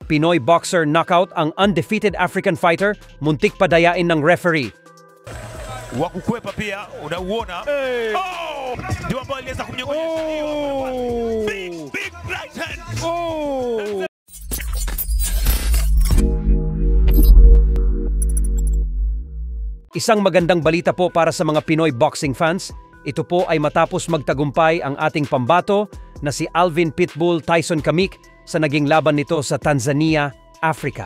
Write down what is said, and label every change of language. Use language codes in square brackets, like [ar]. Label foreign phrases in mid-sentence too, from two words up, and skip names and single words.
[tl] Pinoy boxer knockout ang [en] undefeated African fighter, [tl] muntik pa dayain ng referee. [sw] Wakukwepa pia, unauona. Oh! Ndio ambao aliweza kumnyongonyesha hiyo. [en] Big right hand. [tl] Isang magandang balita po para sa mga Pinoy [en] boxing fans. [tl] Ito po ay matapos magtagumpay ang ating pambato na si Alvin Pitbull Tyson Kamik sa naging laban nito sa Tanzania, Africa.